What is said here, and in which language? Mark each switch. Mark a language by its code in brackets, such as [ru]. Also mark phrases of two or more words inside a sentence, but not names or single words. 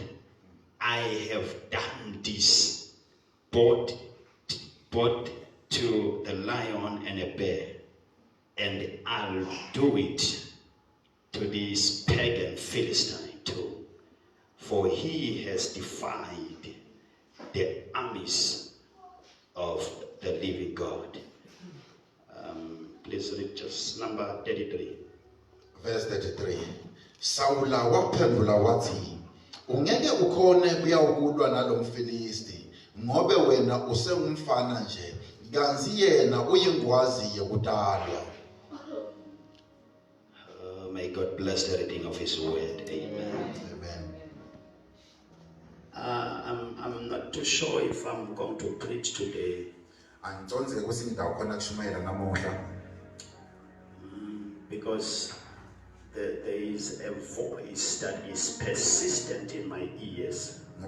[en] I have done this both to the lion and a bear, and I'll do it to this pagan Philistine too, for he has defied the armies of the living God. Please read just number 33. Verse 33. [ss] Saula waphendula wathi, ungeke ukhone kuyakulwa nalomfilisti ngobe wena usengumfana nje kanzi yena uyingwazi yokutalwa. [en] May God bless the reading of his word. Amen. Amen. I'm not too sure if I'm going to preach today. Because there is a voice that is persistent in my ears.